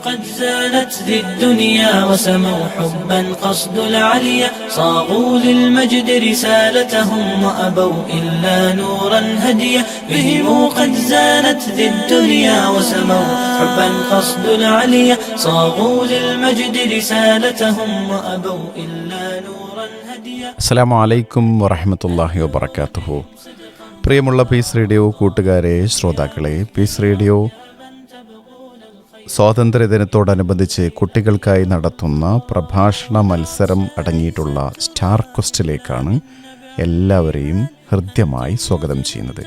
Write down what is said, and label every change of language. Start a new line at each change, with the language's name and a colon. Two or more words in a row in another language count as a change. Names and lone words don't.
Arabic: قد زانت ذي الدنيا وسموا حبا قصد العليا صاغوا للمجد رسالتهم وأبوا إلا نورا هديا بهم قد زانت ذي الدنيا وسموا حبا قصد العليا صاغوا للمجد رسالتهم وأبوا إلا نورا هديا. السلام عليكم ورحمة الله وبركاته.
Malayalam: പ്രിയമുള്ള പീസ് റേഡിയോ കൂട്ടുകാരെ, ശ്രോതാക്കളെ, പീസ് റേഡിയോ സ്വാതന്ത്ര്യദിനത്തോടനുബന്ധിച്ച് കുട്ടികൾക്കായി നടത്തുന്ന പ്രഭാഷണ മത്സരം അടങ്ങിയിട്ടുള്ള സ്റ്റാർ ക്വസ്റ്റിലേക്കാണ് എല്ലാവരെയും ഹൃദ്യമായി സ്വാഗതം ചെയ്യുന്നത്.